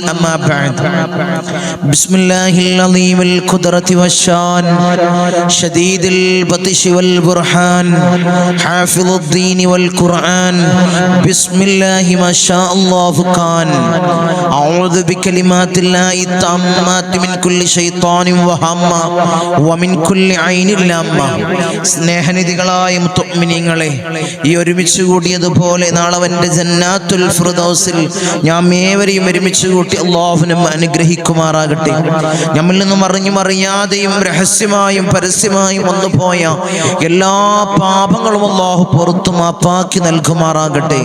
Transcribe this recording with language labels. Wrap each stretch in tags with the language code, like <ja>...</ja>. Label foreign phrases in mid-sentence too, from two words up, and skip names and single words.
<ar>أما بعد، بسم الله العظيم القدرة والشان شديد البطش والبرهان حافظ الدين والقرآن بسم الله ما شاء الله كان. أعوذ بكلمات الله التامات من كل شيطان وهمة ومن كل عين لامة.</ar> <ml>സ്നേഹനിധികളായ മുഅ്മിനീങ്ങളെ, ഈ ഒരുമിച്ച് കൂടിയതുപോലെ നാളെ അവന്റെ ജന്നാത്തുൽ ഫിർദൗസിൽ നാം ഏവരെയും ഒരുമിച്ച് കൂട്ടി അല്ലാഹു നമ്മെ അനുഗ്രഹിക്കുമാറാകട്ടെ. നമ്മിൽ നിന്നും അറിഞ്ഞും അറിയാതെയും രഹസ്യമായും പരസ്യമായും വന്നുപോയ എല്ലാ പാപങ്ങളും അല്ലാഹു പുറത്തു മാപ്പാക്കി നൽകുമാറാകട്ടെ.</ml>